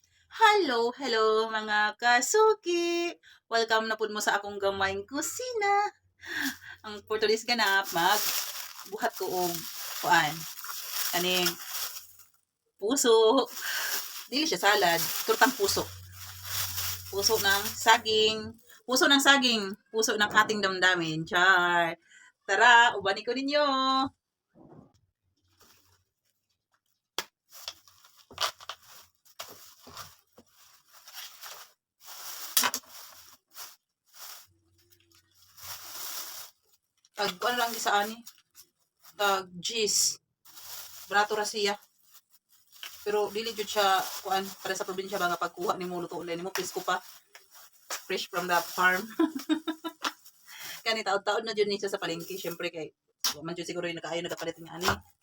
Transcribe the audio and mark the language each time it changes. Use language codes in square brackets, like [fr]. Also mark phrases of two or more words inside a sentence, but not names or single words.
[ceb] Hello mga kasuki! Welcome na pud mo sa akong gamayng kusina. Ang [en] for today's [ceb] ganap, magbuhat ko og kuan, kaning puso. Dili siya salad, turtang puso. [tl] Puso ng saging. Puso ng saging. Puso ng ating damdamin. Char! [ceb] Tara, ubani ko ninyo! Ano lang sa ani? Cheese. Brato ra siya. Pero dili jud siya kuan para sa probinsya ba nga pagkuha nimo luto ulit nimo pisko pa [en] fresh from the farm. [ceb] Kani taod-taod na jud ni siya sa palengke syempre kay man jud siguro yung nakaayo nagapalit nga ani.